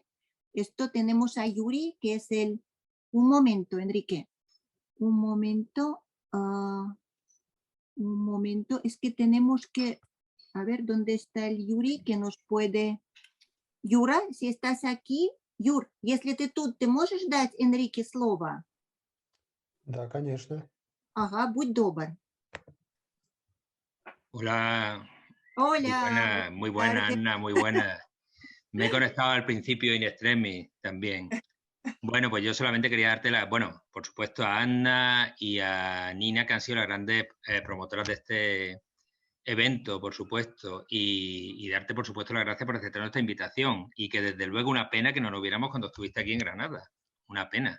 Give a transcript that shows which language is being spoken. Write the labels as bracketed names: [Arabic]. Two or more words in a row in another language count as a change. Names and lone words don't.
[Spanish] Esto tenemos a Yuri, que es el... Un momento, Enrique. Un momento. Un momento. Es que tenemos que... A ver, ¿dónde está el Yuri que nos puede... Юра, si estás aquí, [Russian] Юр, если ты тут, ты можешь дать Энрике слово? Да, конечно. Ага, будь добр. [Spanish] Hola, Hola, muy buenas buena, tardes. Anna, muy buena. Me he conectado al principio [Latin] in extremis [Spanish] también. Bueno, pues yo solamente quería darte bueno, por supuesto a Anna y a Nina, que han sido las grandes promotoras de este evento, por supuesto, y darte, por supuesto, las gracias por aceptar nuestra invitación y que desde luego una pena que no nos viéramos cuando estuviste aquí en Granada, una pena.